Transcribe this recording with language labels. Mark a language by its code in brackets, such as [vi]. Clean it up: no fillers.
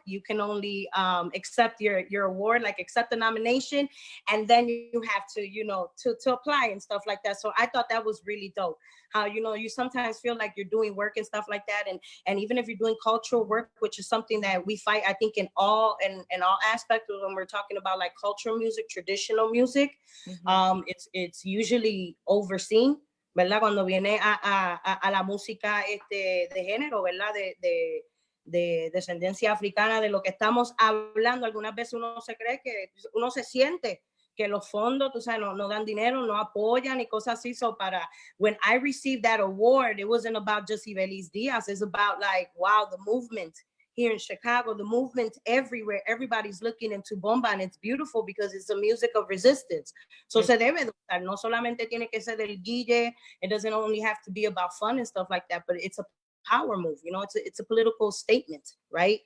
[en] You can only accept your award, like accept the nomination, and then you have to to apply and stuff like that. So I thought that was really dope. How you sometimes feel like you're doing work and stuff like that, and even if you're doing cultural work, which is something that we fight, I think, in all aspects when we're talking about like cultural music, traditional music, it's usually overseen, [es] ¿verdad? Cuando viene a la música de género, ¿verdad? De descendencia africana, de lo que estamos hablando. Algunas veces uno se siente que los fondos, tú sabes, no dan dinero, no apoyan y cosas así. [en] So when I received that award, it wasn't about just Ivelisse Díaz. It's about like, wow, the movement here in Chicago, the movement everywhere, everybody's looking into Bomba, and it's beautiful because it's a music of resistance. So [es] se debe de usar, no solamente tiene que ser del guille, [en] it doesn't only have to be about fun and stuff like that, but it's a power move, you know, it's a political statement, right?